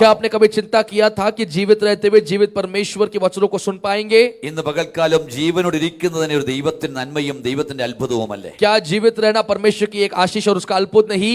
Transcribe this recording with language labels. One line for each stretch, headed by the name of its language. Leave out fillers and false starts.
Hindi: क्या आपने कभी चिंता किया था कि जीवित रहते हुए जीवित परमेश्वर के वचनों को सुन पाएंगे?
Malayalam: ഇന്ന് പകൽക്കാലം ജീവനോട് ഇരിക്കുന്നതിന് ഒരു ദൈവത്തിന്റെ നന്മയും ദൈവത്തിന്റെ അത്ഭുതവുമല്ലേ?
Hindi: क्या जीवित रहना परमेश्वर की एक आशीष और उसका अद्भुत नहीं?